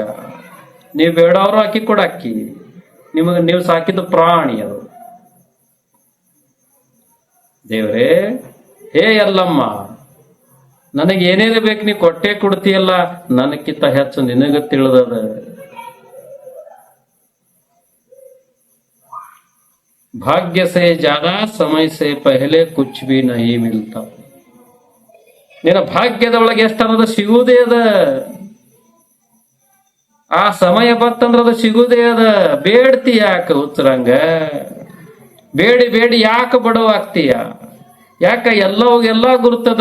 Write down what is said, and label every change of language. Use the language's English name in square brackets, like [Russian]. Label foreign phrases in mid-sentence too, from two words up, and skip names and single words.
[Kannada] ನೀವ್ ಬೇಡವ್ರು ಅಕ್ಕಿ ಕೊಡಾಕಿ, ನಿಮಗ ನೀವು ಸಾಕಿದ ಪ್ರಾಣಿ ಅದು. ದೇವ್ರೇ, ಹೇ ಎಲ್ಲಮ್ಮ, ನನಗೆ ಏನೇನು ಬೇಕು ನೀ ಕೊಟ್ಟೆ ಕೊಡ್ತೀಯಲ್ಲ, ನನಕ್ಕಿಂತ ಹೆಚ್ಚು ನಿನಗ ತಿಳಿದದ. [Hindi] भाग्य से ज्यादा समय से पहले कुछ भी नहीं मिलता. [Kannada] ನಿನ್ನ ಭಾಗ್ಯದೊಳಗೆ ಎಷ್ಟನ್ನೋದು ಸಿಗುವುದೇ ಅದ. ಆ ಸಮಯ ಬತ್ತಂದ್ರ ಅದು ಸಿಗುವುದೇ ಅದ. ಬೇಡ್ತಿ ಯಾಕ ಹುಚ್ಚರಂಗ? ಬೇಡಿ ಬೇಡಿ ಯಾಕ ಬಡವಾಗ್ತೀಯ? ಯಾಕ ಎಲ್ಲ ಗುರುತದ.